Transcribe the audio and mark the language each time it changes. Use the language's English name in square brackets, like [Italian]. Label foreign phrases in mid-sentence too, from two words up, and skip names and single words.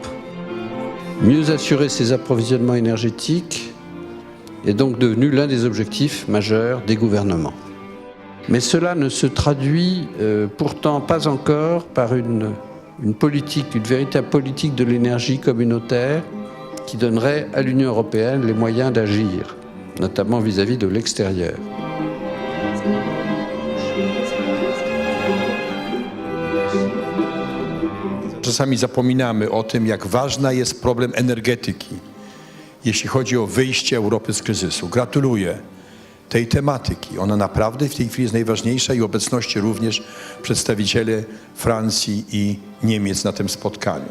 [French] Mieux assurer ses approvisionnements énergétiques est donc devenu l'un des objectifs majeurs des gouvernements. Mais cela ne se traduit pourtant pas encore par une véritable politique de l'énergie communautaire qui donnerait à l'Union européenne les moyens d'agir, notamment vis-à-vis de l'extérieur. [Polish] Czasami zapominamy o tym, jak ważny jest problem energetyki, jeśli chodzi o wyjście Europy z kryzysu. Gratuluję tej tematyki. Ona naprawdę w tej chwili jest najważniejsza i obecności również przedstawicieli Francji i Niemiec na tym spotkaniu.